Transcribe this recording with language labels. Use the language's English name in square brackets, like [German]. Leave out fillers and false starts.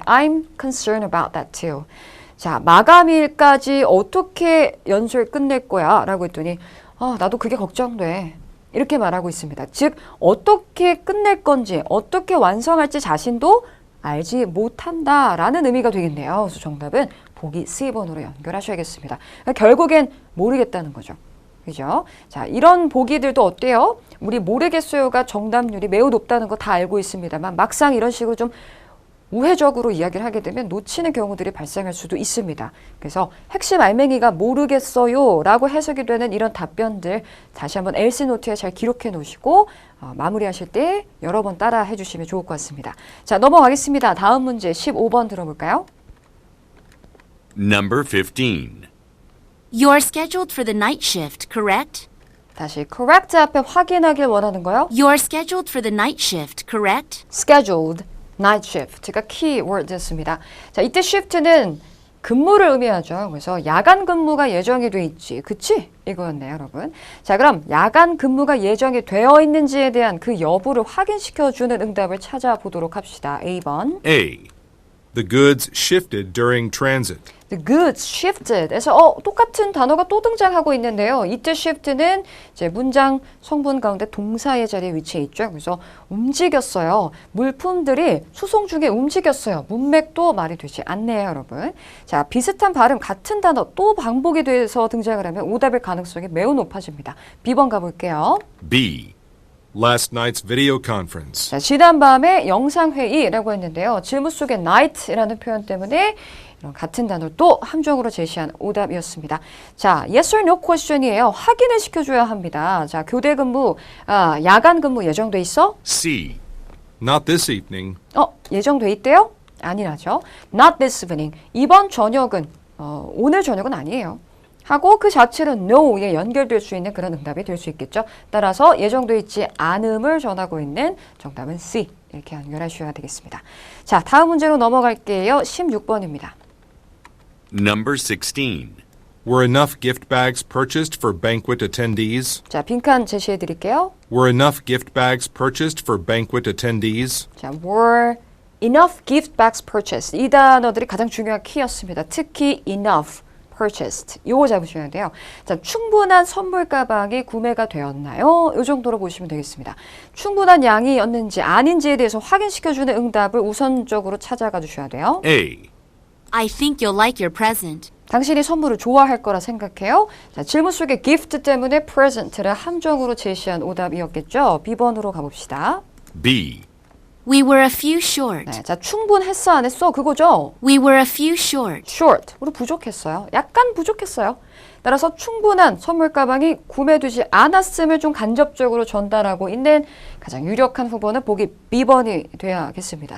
[English] I'm concerned about that too. [Korean] 자, 마감일까지 어떻게 연설 끝낼 거야? 라고 했더니 나도 그게 걱정돼. 이렇게 말하고 있습니다. 즉, 어떻게 끝낼 건지, 어떻게 완성할지 자신도 알지 못한다라는 의미가 되겠네요. 그래서 정답은 보기 C번으로 연결하셔야겠습니다. 결국엔 모르겠다는 거죠. 그죠? 자, 이런 보기들도 어때요? 우리 모르겠어요가 정답률이 매우 높다는 거 다 알고 있습니다만 막상 이런 식으로 좀 우회적으로 이야기를 하게 되면 놓치는 경우들이 발생할 수도 있습니다. 그래서 핵심 알맹이가 모르겠어요 라고 해석이 되는 이런 답변들 다시 한번 LC 노트에 잘 기록해 놓으시고 마무리하실 때 여러 번 따라 해주시면 좋을 것 같습니다. 자, 넘어가겠습니다. 다음 문제 15번 들어볼까요? [English] Number 15. You're scheduled for the night shift, correct? [Korean] 다시 correct 앞에 확인하길 원하는 거요. [English] You're scheduled for the night shift, correct? scheduled night shift [Korean] 가 키워드였습니다. 자, 이때 shift는 근무를 의미하죠. 그래서 야간 근무가 예정이 돼 있지. 그치? 이거였네요, 여러분. 자, 그럼 야간 근무가 예정이 되어 있는지에 대한 그 여부를 확인시켜주는 응답을 찾아보도록 합시다. A번. [English] A. The goods shifted during transit. The goods shifted. [Korean] 에서 똑같은 단어가 또 등장하고 있는데요. 이때 shift는 이제 문장 성분 가운데 동사의 자리에 위치해 있죠. 그래서 움직였어요. 물품들이 수송 중에 움직였어요. 문맥도 말이 되지 않네요, 여러분. 자, 비슷한 발음 같은 단어 또 반복이 돼서 등장을 하면 오답일 가능성이 매우 높아집니다. B번 가볼게요. [English] B. Last night's video conference. [Korean] 자, 지난밤에 영상회의라고 했는데요. 질문 속에 night이라는 표현 때문에 이런 같은 단어를 또 함정으로 제시한 오답이었습니다. 자, [English] yes or no question [Korean] 이에요. 확인을 시켜줘야 합니다. 자, 교대 근무, 야간 근무 예정돼 있어? [English] C. Not this evening. [Korean] 예정돼 있대요? 아니라죠. [English] Not this evening. [Korean] 이번 저녁은, 오늘 저녁은 아니에요. 하고 그 자체는 no에 연결될 수 있는 그런 응답이 될 수 있겠죠. 따라서 예정돼 있지 않음을 전하고 있는 정답은 C. 이렇게 연결하셔야 되겠습니다. 자, 다음 문제로 넘어갈게요. 16번입니다. [English] Number 16. Were enough gift bags purchased for banquet attendees? [Korean] 자, 빈칸 제시해 드릴게요. [English] Were enough gift bags purchased for banquet attendees? 자, were enough gift bags purchased. [Korean] 이 단어들이 가장 중요한 키였습니다. 특히 enough, purchased. 요거 잡으셔야 돼요. 자, 충분한 선물 가방이 구매가 되었나요? 이 정도로 보시면 되겠습니다. 충분한 양이었는지 아닌지에 대해서 확인시켜주는 응답을 우선적으로 찾아가 주셔야 돼요. [English] A. I think you'll like your present. [Korean] 당신이 선물을 좋아할 거라 생각해요. 자, 질문 속에 gift 때문에 present를 함정으로 제시한 오답이었겠죠. B번으로 가봅시다. [English] B. We were a few short. [Korean] 네, 자, 충분했어 안 했어 그거죠? [English] We were a few short. [Korean] short, 우리 부족했어요. 약간 부족했어요. 따라서 충분한 선물 가방이 구매되지 않았음을 좀 간접적으로 전달하고 있는 가장 유력한 후보는 보기 B번이 돼야겠습니다.